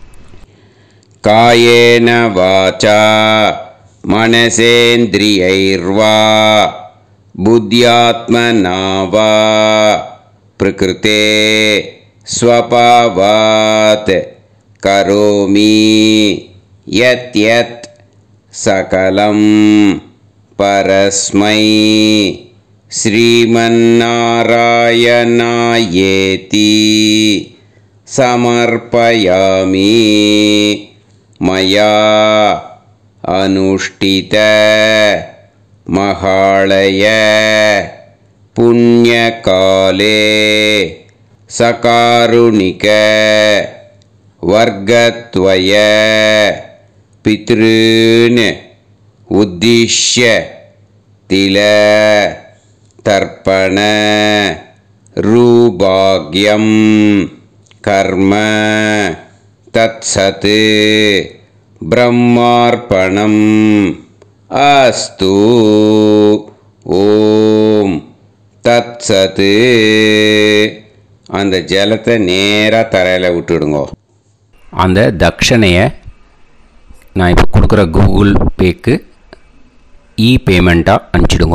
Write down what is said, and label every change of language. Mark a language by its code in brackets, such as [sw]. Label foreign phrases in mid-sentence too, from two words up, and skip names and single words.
[sa] कायेन वाचा मनसेन्द्रियैर्वा बुद्ध्यात्मना वा प्रकृतेः स्वभावात् करोमि यत् यत् सकलं परस्मै श्रीमन्नारायणायेति समर्पयामि मया अनुष्ठित महालय पुण्यकाले सकारुणिक वर्गद्वय पितॄन् उद्दिश्य तिल तर्पण रूभाग्यं कर्म तत्सत् ब्रह्मार्पणम् अस्तु ॐ तत्सत्. [ta] அந்த ஜலத்தை நேராக தரையில் விட்டுடுங்க. அந்த தட்சணையை நான் இப்போ கொடுக்குற கூகுள் பேக்கு பேமெண்ட்டாக அனுப்பிச்சிடுங்க.